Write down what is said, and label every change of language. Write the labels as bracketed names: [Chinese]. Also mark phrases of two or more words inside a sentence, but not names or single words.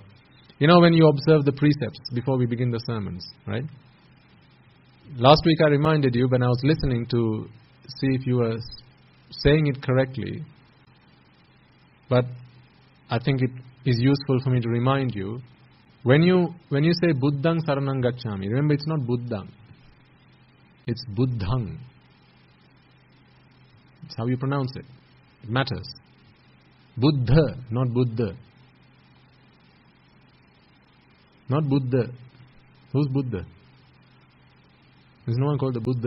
[English] You know, when you observe the precepts before we begin the sermons, right? Last week I reminded you when I was listening to see if you were saying it correctly, but I think it is useful for me to remind you. When you say [Pali] Buddhang saranang gacchami, [English] remember it's not Buddhang, it's Buddhang. It's how you pronounce it. It matters. Buddha, not Buddha. Not Buddha. Who's Buddha? There's no one called the Buddha.